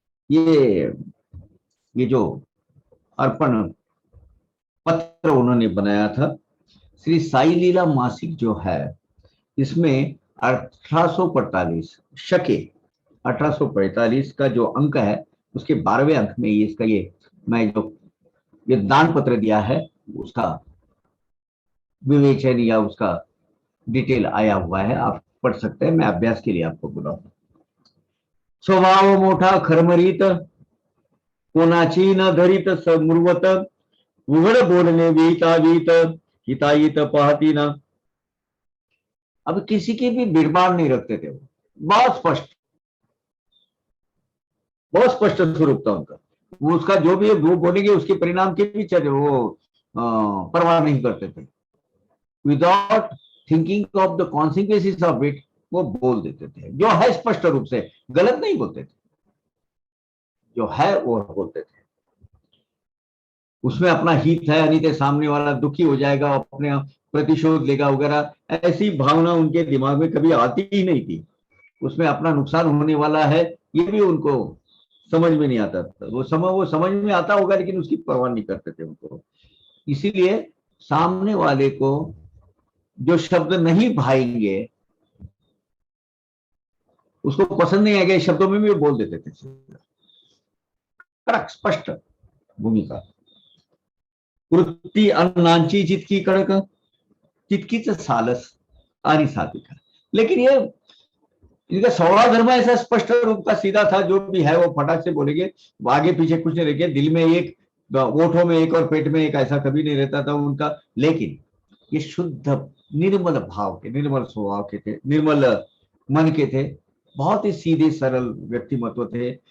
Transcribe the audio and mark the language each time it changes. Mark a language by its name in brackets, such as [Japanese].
[Hindi] ये जो अर्पण पत्र उन्होंने बनाया था, श्री साई लीला मासिक जो है, इसमें 1845 शके 1845 का जो अंक है, उसके 12वें अंक में इसका मैं जो ये दान पत्र दिया है, उसका विवेचन या उसका डिटेल आया हुआ है, आप पढ़ सकते हैं। मैं अभ्यास के लिए आपको बोला। [Marathi] स्वभाव मोठा खरमरीत, कोणाची न धरित समृवत, उघड बोलणे वीता हिताहित पाहती न। [Hindi] अब किसी की भी बिरबान नहीं रखते थे, वो बहुत स्पष्ट स्वरूप था उनका। वो उसका जो भी वो बोलेंगे, उसके परिणाम के भी वो परवाह नहीं करते थे। [English] without thinking of the consequences of it, [Hindi] वो बोल देते थे। जो है स्पष्ट रूप से, गलत नहीं बोलते थे, जो है वो बोलते थे। उसमें अपना हित है, नहीं तो सामने वाला दुखी हो जाएगा, अपने प्रतिशोध लेगा वगैरह, ऐसी भावना उनके दिमाग में कभी आती ही नहीं थी। उसमें अपना नुकसान होने वाला है, ये भी उनको समझ में नहीं आता था। वो समझ में आता होगा, लेकिन उसकी परवाह नहीं करते थे उनको। इसीलिए सामने वाले को जो शब्द नहीं भाएंगे, उसको पसंद नहीं आएगा, शब्दों में भी बोल देते थे। कड़क स्पष्ट भूमिका। [Marathi] वृत्ती अन्नांची जितकी कडक, तितकीच सालस आणि सात्विका। [Hindi] लेकिन ये इनका स्वभाव धर्म ऐसा स्पष्ट रूप का सीधा था, जो भी है वो फटाक से बोलेंगे, आगे पीछे कुछ नहीं रखे, दिल में एक, ओठों में एक और पेट में एक, ऐसा कभी नहीं रहता था उनका। लेकिन ये शुद्ध निर्मल भाव के, निर्मल स्वभाव के थे, निर्मल मन के थे, बहुत ही सीधे सरल व्यक्तिमत्व थे।